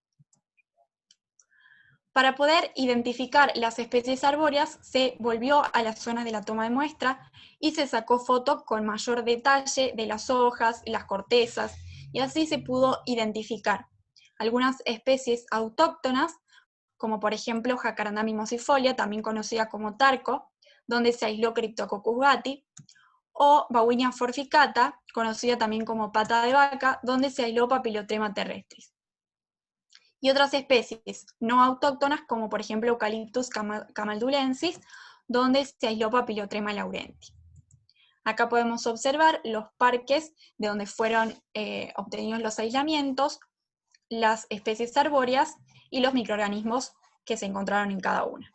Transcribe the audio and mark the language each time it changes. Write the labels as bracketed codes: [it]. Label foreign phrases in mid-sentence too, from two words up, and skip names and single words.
[es] Para poder identificar las especies arbóreas, se volvió a la zona de la toma de muestra y se sacó foto con mayor detalle de las hojas, las cortezas, y así se pudo identificar algunas especies autóctonas, como por ejemplo Jacaranda mimosifolia, también conocida como tarco, donde se aisló Cryptococcus gattii, o Bauhinia forficata, conocida también como pata de vaca, donde se aisló Papilotema terrestris. Y otras especies no autóctonas, como por ejemplo Eucalyptus camaldulensis, donde se aisló Papilotema laurenti. Acá podemos observar los parques de donde fueron obtenidos los aislamientos, las especies arbóreas y los microorganismos que se encontraron en cada una.